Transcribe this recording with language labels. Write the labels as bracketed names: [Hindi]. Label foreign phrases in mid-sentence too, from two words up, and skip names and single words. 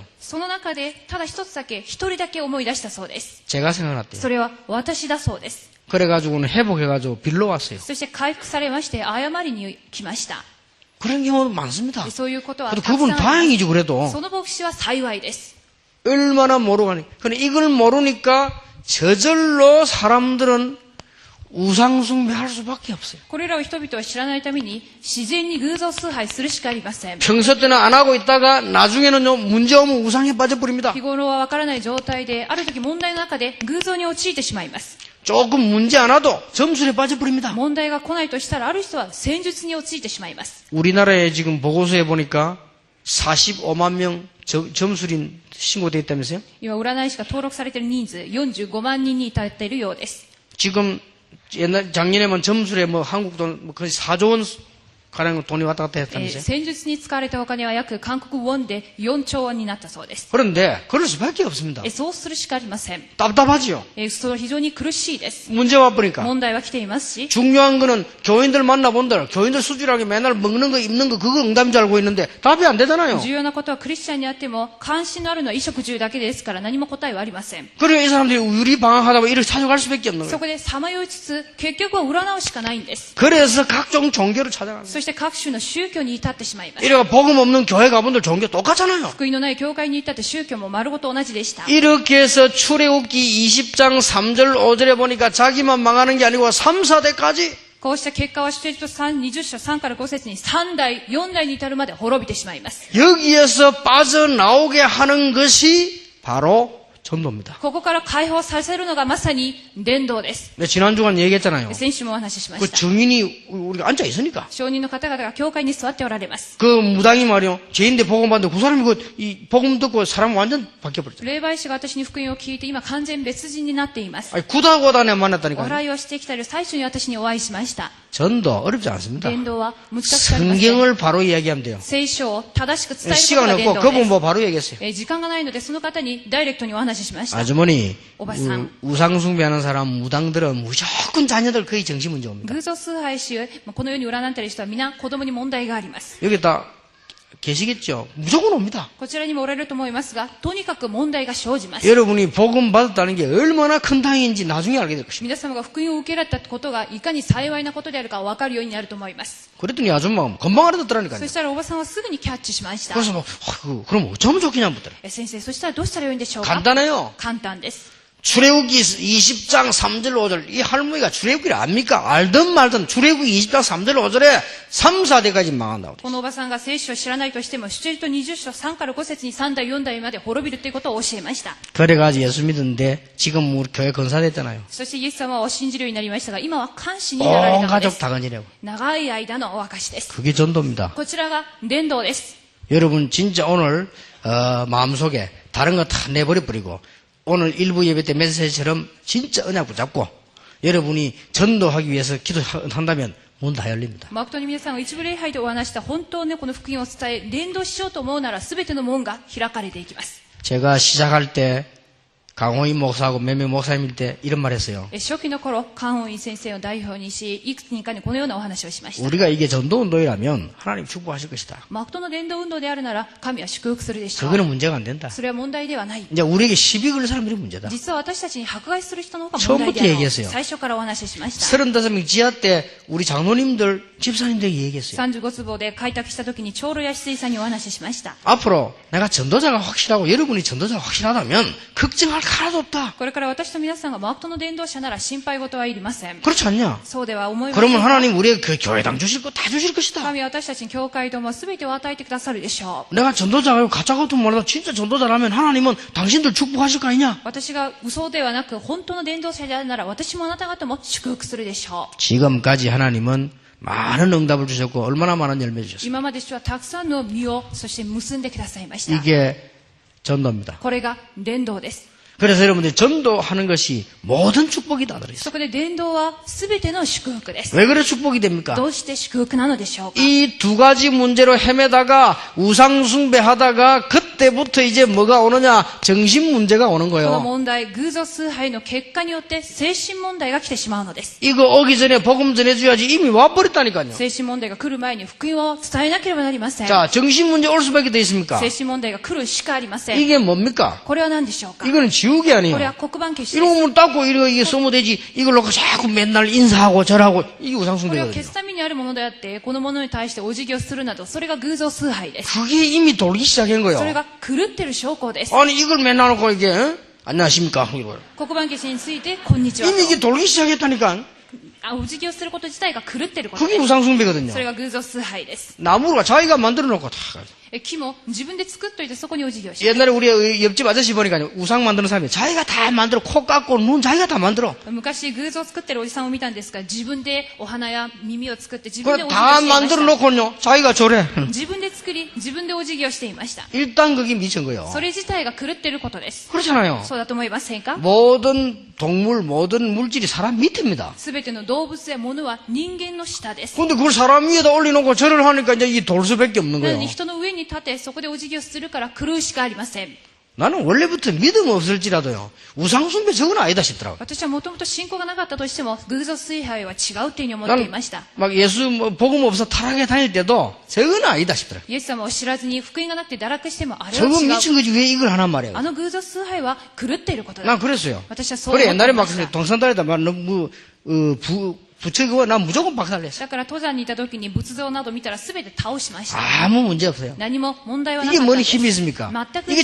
[Japanese] その中で、ただ一つだけ、一人だけ思い出したそうです。 [Korean] 제가 생각났대요. [Japanese] それは私だそうです。 [Korean] 그래가지고는 회복해가지고 빌러 왔어요. [Japanese] そして回復されまして、謝りに来ました。 [Korean] 그런 경우도 많습니다. [Japanese] そういうことは [Korean] 그래도 [Japanese] たくさん [Korean] 그분 [Japanese] あります。 [Korean] 다행이죠, 그래도. [Japanese] その牧師は幸いです。 [Korean] 얼마나 모르고 하니. 근데 이걸 모르니까 저절로 사람들은 우상숭배할 수밖에 없어요. [Japanese] これらを人々は知らないために、自然に偶像崇拝するしかありません。 [Korean] 평소 때는 안 하고 있다가 나중에는요, 문제 오면 우상에 빠져버립니다. [Japanese] 日頃はわからない状態で、ある時問題の中で偶像に陥ってしまいます。 [Korean] 조금 문제 안 와도 점술에 빠져버립니다. [Japanese] 問題が来ないとしたら、ある人は戦術に陥ってしまいます。 [Korean] 우리나라에 지금 보고서에 보니까 45만 명 점술인 신고되어 있다면서요? [Japanese] 今、占い師が登録されている人数、45万人に至っているようです。 [Korean] 지금 작년에만 점술에 뭐 한국 돈 거의 4조 원 가령 돈이 왔다 갔다 했다면서요? [Japanese] 戦術に使われたお金は約韓国ウォンで4兆ウォンになったそうです。 [Korean] 그런데 그럴 수밖에 없습니다. [Japanese] そうするしかありません。 [Korean] 답답하지요. [Japanese] それは非常に苦しいです。 [Korean] 문제 와보니까 [Japanese] 問題は来ていますし、 [Korean] 중요한 거는 교인들 만나본들 교인들 수질하게 맨날 먹는 거 입는 거 그거 응답인 줄 알고 있는데 답이 안 되잖아요. [Japanese] 重要なことはクリスチャンにあっても関心のあるのは衣食住だけですから何も答えはありません。 [Korean] 그러니까 이 사람들이 유리방황하다 보면 이를 찾아갈 수밖에 없는 [Japanese] そ [Korean] 거예요. [Japanese] こでさまよいつつ結局は占うしかないんです。 [Korean] 그래서 각종 종교를 찾아가는 거예요. [Japanese] そして各種の宗教に至ってしまいます。 [Korean] 이래가 복음 없는 교회 가본들 종교 똑같잖아요. [Japanese] 福音のない教会に至って宗教も丸ごと同じでした。 [Korean] 이렇게 해서 출애굽기 20장 3절 5절에 보니까 자기만 망하는 게 아니고 3, 4대까지 [Japanese] こうした結果は出エジプト20章3から5節に3代、4代に至るまで滅びてしまいます。 [Korean] 여기에서 빠져나오게 하는 것이 바로 전도입니다. [Japanese] ここから解放させるのがまさに伝道です。 [Korean] 네, 지난주간 얘기했잖아요. [Japanese] 先週もお話ししま [Korean] 그 [Japanese] した。 [Korean] 증인이 우리가 앉아 있으니까 [Japanese] 証人の方々が教会に座っておられます。 [Korean] 그 무당이 말이요 죄인데 복음 받는데 그 사람이 이 복음 듣고 사람 완전 바뀌어버렸죠. [Japanese] 霊媒師が私に福音を聞いて今完全別人になっています。 [Korean] 아니 구다고다네 [Japanese] お [Korean] 만났다니까요. [Japanese] 祓いをしてきたり最初に私にお会いしました。 [Korean] 전도 어렵지 않습니다. [Japanese] 伝道は難しくありません。 [Korean] 성경을 바로 이야기하면 돼요. [Japanese] 聖書を正しく伝えること [Korean] 시간 [Japanese] が [Korean] 없고 [Japanese] 伝道 [Korean] 그분 [Japanese] です。 [Korean] 뭐 바로 얘기했어요. [Japanese] 時間がないのでその方にダイレクトにお話ししました。 [Korean] 아주머니 [Japanese] 오바상. [Korean] 우상숭배하는 사람 무당들은 무조건 자녀들 거의 정신문제 옵니다. [Japanese] 偶像崇拝し、この世に占っている人は皆子供に問題があります。 [Korean] 여기 다 계시겠죠? 무조건 옵니다. [Japanese] こちらにもおられると思いますが、とにかく問題が生じます。 [Korean] 여러분이 복음 받았다는 게 얼마나 큰 당인지 나중에 알게 될 것입니다. [Japanese] 皆様が福音を受けられたことがいかに幸いなことであるか分かるようになると思います。 [Korean] 그랬더니 아줌마가 금방 알아듣더라니까요. [Japanese] そしたらおばさんはすぐにキャッチしました。 [Korean] 그래서 뭐 그럼 어쩌면 좋겠냐 묻더라. [Japanese] 先生、そしたらどうしたらよいんでしょうか。 [Korean] 간단해요. [Japanese] 簡単です。 [Korean] 출애굽기 20장 3절 5절 이 할머니가 출애굽기를 압니까? 알든 말든 출애굽기 20장 3절 5절에 3, 4대까지 망한다고. [Japanese] このおばさんが聖書を知らないとしても、出エジプト20章3から5節に3代4代まで滅びるということを教えました。 [Korean] 그래가지고 예수 믿었는데 지금 우리 교회 건사됐잖아요. [Japanese] そしてイエス様を信じるようになりましたが、今は監視になられ [Korean] 온 [Japanese] たので [Korean] 가족 [Japanese] す。 [Korean] 다 건지려고. [Japanese] 長い間のお証しです。 [Korean] 그게 전도입니다. [Japanese] こちらが伝道です。 [Korean] 여러분 진짜 오늘 마음속에 다른 거 다 내버려 버리고 오늘 일부 예배 때 메시지처럼 진짜 언약 붙잡고 여러분이 전도하기 위해서 기도한다면 문 다 열립니다. [Japanese] 誠に皆さんが一部礼拝でお話した本当にこの福音を伝え、伝道しようと思うなら全ての門が開かれていきます。 [Korean] 제가 시작할 때 강호인 목사하고 몇 명 목사님일 때 이런 말 했어요. [Japanese] 初期の頃、関本院先生を代表にし、いくつ人かにこのようなお話をしました。 [Korean] 우리가 이게 전도운동이라면 하나님 축복하실 것이다. [Japanese] 誠の伝道運動であるなら、神は祝福するでしょう。 [Korean] 그거는 문제가 안 된다. [Japanese] それは問題ではない。 [Korean] 이제 우리에게 시비 걸 사람들이 문제다. [Japanese] 実は私たちに迫害する人の方が問題であ [Korean] 처음부터 [Japanese] る [Korean] 얘기했어요. [Japanese] 最初からお話ししました。 [Korean] 35명 지하 때 우리 장로님들 집사님들에게 얘기했어요. [Japanese] 35 坪で開拓した時に長老や水さんにお話ししました。 [Korean] 앞으로 내가 전도자가 확실하고 여러분이 전도자가 확실하다면 걱정할 거 하나도 없다. [Japanese] これから私と皆さんが誠の伝道者なら心配事はいりません。 [Korean] 그렇지 않냐? [Japanese] そうでは思いません。 [Korean] 그러면 하나님 우리에게 그 교회당 주실 거 다 주실 것이다. [Japanese] 神は私たちに教会とも全てを与えてくださるでしょう。 [Korean] 내가 전도자가 가짜 같은 말이다. 진짜 전도자라면 하나님은 당신들 축복하실 거 아니냐? [Japanese] 私が嘘ではなく本当の伝道者であるなら私もあなた方も祝福するでしょう。 [Korean] 지금까지 하나님은 많은 응답을 주셨고 얼마나 많은 열매 주셨어요. [Japanese] 今まで主はたくさんの実をそして結んでくださいました。 [Korean] 이게 전도입니다. [Japanese] これが伝道です。 [Korean] 그래서 여러분들이 전도하는 것이 모든 축복이 다 들어있어요. [Japanese] そこで伝道は全ての祝福です。 [Korean] 왜 그래 축복이 됩니까? [Japanese] どうして祝福なのでしょうか。 [Korean] 이 두 가지 문제로 헤매다가 우상숭배하다가 그때부터 이제 뭐가 오느냐? 정신 문제가 오는 [Japanese] この [Korean] 거예요. [Japanese] 問題、偶像崇拝の結果によって精神問題が来てしまうのです。 [Korean] 이거 오기 전에 복음 전해줘야지 이미 와버렸다니까요. [Japanese] 精神問題が来る前に福音を伝えなければなりません。 [Korean] 자, 정신 문제 올 수밖에 돼 있습니까? [Japanese] 精神問題が来るしかありません。 [Korean] 이게 뭡니까? [Japanese] これは何でしょうか。 [Korean] 이거는 지옥이 [Japanese] これ [Korean] 아니에요. [Japanese] は黒板消しです。 [Korean] 이러면 닦고 이게 써면 되지. 이걸 놓고 자꾸 맨날 인사하고 절하고 이게 [Japanese] これは消 [Korean] 우상숭배거든요. [Japanese] すためにあるものであって、このものに対してお辞儀をするなど、それが偶像崇拝です。 [Korean] 그게 이미 돌기 시작한 [Japanese] それ [Korean] 거예요. [Japanese] が狂ってる証拠です。 [Korean] 아니 이걸 맨날 놓고 이게 안녕하십니까? 이거. [Japanese] 黒板消しについて、こんにちは [Korean] 이미 이게 돌기 시작했다니까. [Japanese] お辞儀をすること自体が狂ってることで [Korean] 그게 [Japanese] す。 [Korean] 우상숭배거든요. [Japanese] それが偶像崇拝です。 [Korean] 나무가 자기가 만들어 놓고 다 [Japanese] 木も自分で作っといてそこにお辞儀をします。 [Korean] 옛날에 우리 옆집 아저씨 보니까 우상 만드는 사람이 자기가 다 만들어 코 깎고 눈 자기가 다 만들어. [Japanese] 昔偶像を作ってるおじさんを見たんですが、自分でお花や耳を作って自分で [Korean] 그래 [Japanese] お辞儀を [Korean] 다 [Japanese] していまし [Korean] 만들어 [Japanese] た。 [Korean] 놓고요 자기가 저래. [Japanese] 自分で作り、自分でお辞儀をしていました。 [Korean] 일단 그게 미친 거예요. [Japanese] それ自体が狂ってることです。 [Korean] 그렇잖아요. [Japanese] そうだと思いませんか？ [Korean] 모든 동물, 모든 물질이 사람 밑입니다. [Japanese] すべての動物や物は人間の下です。 [Korean] 근데 그걸 사람 위에다 올려놓고 절을 하니까 이제 이 돌수밖에 없는 [Japanese] なの [Korean] 거예요. [Japanese] に人の上に立て、そこでお辞儀をするから狂うしかありません。 [Korean] 나는 원래부터 믿음 없을지라도요. 우상숭배 저건 아니다 싶더라고요. [Japanese] 私はもともと信仰がなかったとしても、偶像崇拝は違うっていうふうに思っていました。 [Korean] 막 예수 뭐 복음 없어 타락에 다닐 때도 저건 아니다 싶더라고요. [Japanese] イエス様を知らずに福音がなくて堕落しても、あれは [Korean] 저건 [Japanese] 違う。 [Korean] 미친 거지 왜 이걸 하란 말이에요. [Japanese] あの偶像崇拝は狂っていることだ。 [Korean] 난 그랬어요. [Japanese] 私はそう [Korean] 그래 [Japanese] 思って [Korean] 옛날에 [Japanese] いま [Korean] 막 [Japanese] した。 [Korean] 동산다리다 막 너무 부처 그거 난 무조건 박살냈어. [Japanese] だから登山にいた時に仏像など見たら全て倒しました。 [Korean] 아무 문제 없어요. [Japanese] 何も問題はな [Korean] 이게 [Japanese] かった [Korean] 뭔 [Japanese] んです [Korean] 힘이 있습니까? [Japanese] 全く